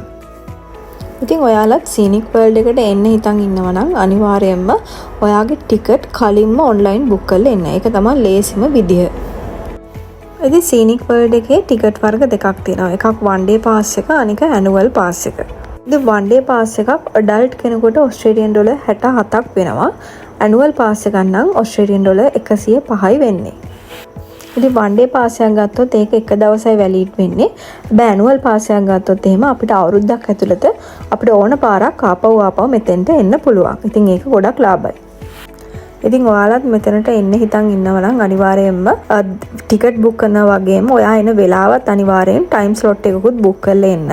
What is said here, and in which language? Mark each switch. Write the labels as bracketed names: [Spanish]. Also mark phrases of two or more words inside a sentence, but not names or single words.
[Sinhala] ඉතින් ඔයාලත් සීනික් වර්ල්ඩ් එකට එන්න හිතන් ඉන්නවා නම් අනිවාර්යයෙන්ම ඔයාගේ ටිකට් කලින්ම [English] online book [Sinhala] කරලා එන්න. ඒක තමයි ලේසිම විදිහ. ඉතින් සීනික් වර්ල්ඩ් එකේ ටිකට් වර්ග දෙකක් තියෙනවා. එකක් [English] one day pass [Sinhala] එක, අනික [English] annual pass [Sinhala] එක. ඉතින් [English] one day pass [Sinhala] එකක් adult කෙනෙකුට [English] Australian dollar [Sinhala] 67ක් වෙනවා. [English] annual pass [Sinhala] එකක් නම් [English] Australian dollar [Sinhala] 105යි වෙන්නේ. ඉතින් [English] one day pass [Sinhala] එකක් ගත්තොත් ඒක එක දවසයි වැලිඩ් වෙන්නේ. හැබැයි [English] annual pass [Sinhala] එකක් ගත්තොත් එහෙම අපිට අවුරුද්දක් ඇතුළත අපිට ඕන පාරක් ආපහු මෙතෙන්ට එන්න පුළුවන්. ඉතින් ඒක ගොඩක් ලාභයි. ඉතින් ඔයාලත් මෙතනට එන්න හිතන් ඉන්නවා නම් අනිවාර්යයෙන්ම [English] ticket book [Sinhala] කරනවා වගේම ඔයා එන වෙලාවත් අනිවාර්යෙන් [English] time slot [Sinhala] එකකුත් බුක් කරලා එන්න.